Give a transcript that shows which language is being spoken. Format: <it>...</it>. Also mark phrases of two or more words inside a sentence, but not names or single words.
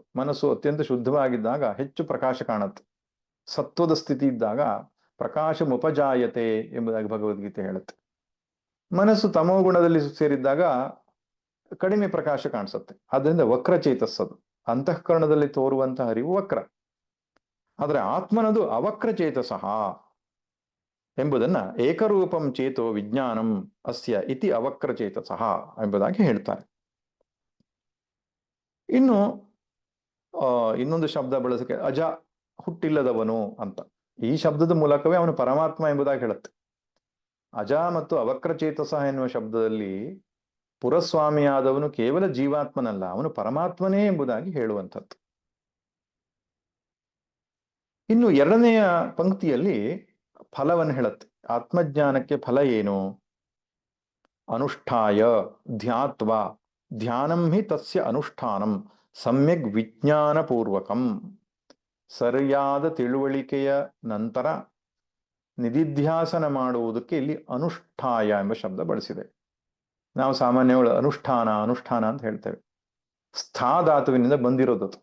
<kn>ಮನಸ್ಸು ಅತ್ಯಂತ ಶುದ್ಧವಾಗಿದ್ದಾಗ ಹೆಚ್ಚು ಪ್ರಕಾಶ ಕಾಣುತ್ತೆ. ಸತ್ವದ ಸ್ಥಿತಿ ಇದ್ದಾಗ</kn> <sa>ಪ್ರಕಾಶ ಮುಪಜಾಯತೆ</sa> <kn>ಎಂಬುದಾಗಿ ಭಗವದ್ಗೀತೆ ಹೇಳುತ್ತೆ. ಮನಸ್ಸು ತಮೋಗುಣದಲ್ಲಿ ಸೇರಿದ್ದಾಗ ಕಡಿಮೆ ಪ್ರಕಾಶ ಕಾಣಿಸುತ್ತೆ. ಆದ್ದರಿಂದ ವಕ್ರಚೇತಸ್ಸದು, ಅಂತಃಕರಣದಲ್ಲಿ ತೋರುವಂತಹ ಅರಿವು ವಕ್ರ. ಆದ್ರೆ ಆತ್ಮನದು ಅವಕ್ರಚೇತಸಃ ಎಂಬುದನ್ನ</kn> <sa>ಏಕರೂಪಂ ಚೇತೋ ವಿಜ್ಞಾನಂ ಅಸ್ಯ ಇತಿ ಅವಕ್ರಚೇತಸಃ</sa> <kn>ಎಂಬುದಾಗಿ ಹೇಳ್ತಾರೆ. ಇನ್ನು ಇನ್ನೊಂದು ಶಬ್ದ ಬಳಸಕ್ಕೆ ಅಜ, ಹುಟ್ಟಿಲ್ಲದವನು ಅಂತ. ಈ ಶಬ್ದದ ಮೂಲಕವೇ ಅವನು ಪರಮಾತ್ಮ ಎಂಬುದಾಗಿ ಹೇಳುತ್ತೆ. ಅಜ ಮತ್ತು ಅವಕ್ರಚೇತಸ ಎನ್ನುವ ಶಬ್ದದಲ್ಲಿ ಪುರಸ್ವಾಮಿಯಾದವನು ಕೇವಲ ಜೀವಾತ್ಮನಲ್ಲ, ಅವನು ಪರಮಾತ್ಮನೇ ಎಂಬುದಾಗಿ ಹೇಳುವಂಥದ್ದು. ಇನ್ನು ಎರಡನೆಯ ಪಂಕ್ತಿಯಲ್ಲಿ ಫಲವನ್ನು ಹೇಳುತ್ತೆ. ಆತ್ಮಜ್ಞಾನಕ್ಕೆ ಫಲ ಏನು?</kn> <sa>ಅನುಷ್ಠಾಯ ಧ್ಯಾತ್ವ ಧ್ಯಾನಂ ಹಿ ತಸ್ಯ ಅನುಷ್ಠಾನಂ ಸಮ್ಯಕ್ ವಿಜ್ಞಾನಪೂರ್ವಕಂ.</sa> <kn>ಸರಿಯಾದ ತಿಳುವಳಿಕೆಯ ನಂತರ ನಿಧಿಧ್ಯಾಸನ ಮಾಡುವುದಕ್ಕೆ ಇಲ್ಲಿ ಅನುಷ್ಠಾಯ ಎಂಬ ಶಬ್ದ ಬಳಸಿದೆ. ನಾವು ಸಾಮಾನ್ಯವಾಗಿ ಅನುಷ್ಠಾನ ಅನುಷ್ಠಾನ ಅಂತ ಹೇಳ್ತೇವೆ. ಸ್ಥಾ ಧಾತುವಿನಿಂದ ಬಂದಿರೋದದು.</kn>